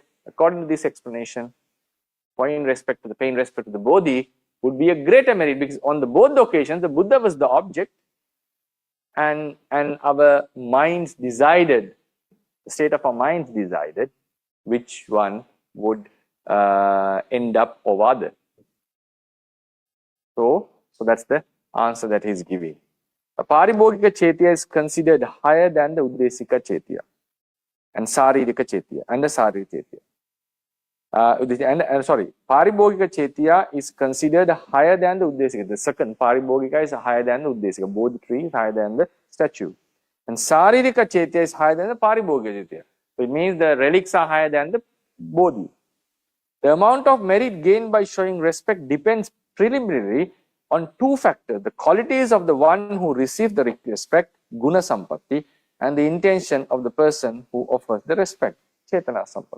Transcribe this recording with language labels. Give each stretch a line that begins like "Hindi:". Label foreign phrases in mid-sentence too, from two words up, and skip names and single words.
English: According to this explanation, paying respect to the Bodhi would be a greater merit, because on both occasions the Buddha was the object, and our minds decided, the state of our minds decided which one would end up over other. So that's the answer that he is giving. A
Pali: paribhogika chetya
English: is considered higher than the
Pali: uddesika chetya
English: and
Pali: saririka chetya
English: and the
Pali: sariri chetya. Paribhogika chetya
English: is considered higher than the uddesika. The second paribhogika is higher than the uddesika. Bodhi tree is higher than the statue. And
Pali: saririka chetya
English: is higher than the
Pali: paribhogika chetya.
English: So it means the relics are higher than the bodhi. The amount of merit gained by showing respect depends preliminarily on two factors: the qualities of the one who receives the respect,
Pali: guna sampatti,
English: and the intention of the person who offers the respect,
Pali: chetana sampatti.